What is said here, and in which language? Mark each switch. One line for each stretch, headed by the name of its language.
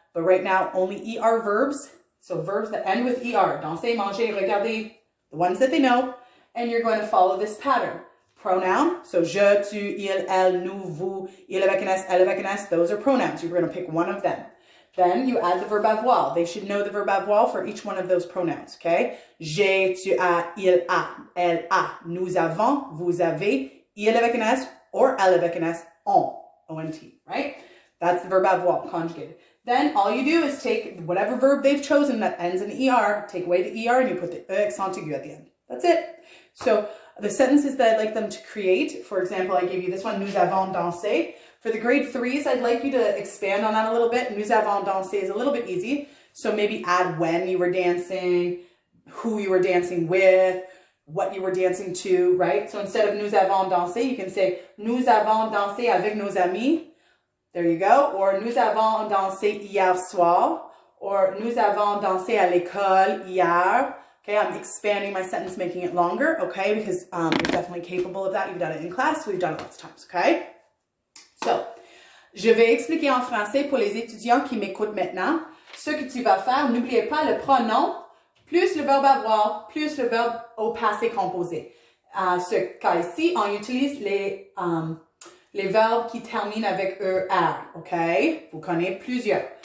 English: But right now, only ER verbs. So verbs that end with ER, danser, manger, regarder, the ones that they know, and you're going to follow this pattern. Pronoun, so
French: je, tu, il, elle, nous, vous, il avec un S,
English: elle avec un S, those are pronouns. You're going to pick one of them. Then you add the verb avoir. They should know the verb avoir for each one of those pronouns, okay?
French: J'ai, tu as, il a, elle a, nous avons, vous avez, il avec an S, or elle avec an S, on, O-N-T, right?
English: That's the verb avoir, conjugated. Then all you do is take whatever verb they've chosen that ends in ER, take away the ER, and you put the E accent aigu at the end. That's it. So the sentences that I'd like them to create, for example, I gave you this one,
French: nous avons dansé.
English: For the grade 3s, I'd like you to expand on that a little bit.
French: Nous avons dansé
English: is a little bit easy. So maybe add when you were dancing, who you were dancing with, what you were dancing to, right? So instead of
French: nous avons dansé,
English: you can say
French: nous avons dansé avec nos amis.
English: There you go.
French: Or nous avons dansé hier soir. Or nous avons dansé à l'école hier.
English: Okay, I'm expanding my sentence, making it longer, okay? Because you're definitely capable of that. You've done it in class. We've done it lots of times, okay?
French: So, je vais expliquer en français pour les étudiants qui m'écoutent maintenant. Ce que tu vas faire, n'oubliez pas le pronom, plus le verbe avoir, plus le verbe au passé composé. Ce cas ici, on utilise les verbes qui terminent avec ER, ok? Vous connaissez plusieurs.